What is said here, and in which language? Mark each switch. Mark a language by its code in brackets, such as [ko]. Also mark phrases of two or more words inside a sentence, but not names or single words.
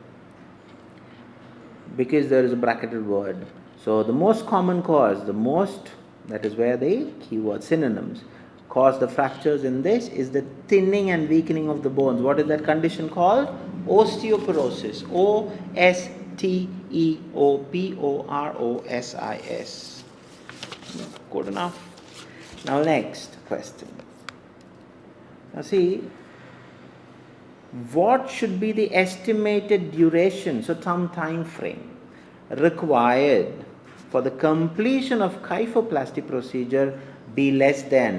[en] Because there is a bracketed word. So the most common cause, that is where the keyword synonyms cause the fractures in this is the thinning and weakening of the bones. What is that condition called? Osteoporosis. O-S-T-E-O-P-O-R-O-S-I-S. Good enough. Now next question. Now see, what should be the estimated duration, so some time frame required for the completion of kyphoplasty procedure be less than?